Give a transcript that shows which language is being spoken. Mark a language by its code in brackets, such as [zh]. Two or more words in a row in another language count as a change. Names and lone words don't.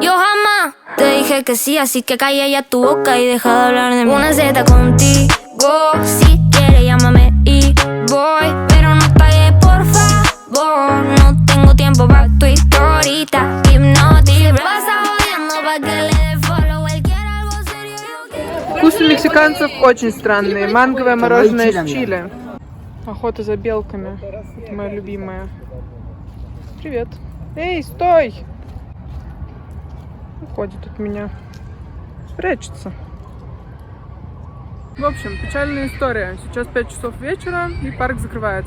[es] Yo jamás te dije que sí, así que calla ya tu boca y deja de hablar de mí. Una Z contigo, si quieres llámame y voy, pero no pagues por favor. No tengo tiempo para tu historita, hipnotic. Pasa jodiendo pa' que le dé follow. Él quiere algo serio, yo quiero. [ru] Вкусы мексиканцев очень странные. Манговое мороженое с чили. Охота за белками. Это моя любимая. Привет. Эй, стой! Уходит от меня. Прячется. В общем, печальная история. Сейчас 5 часов вечера и парк закрывается.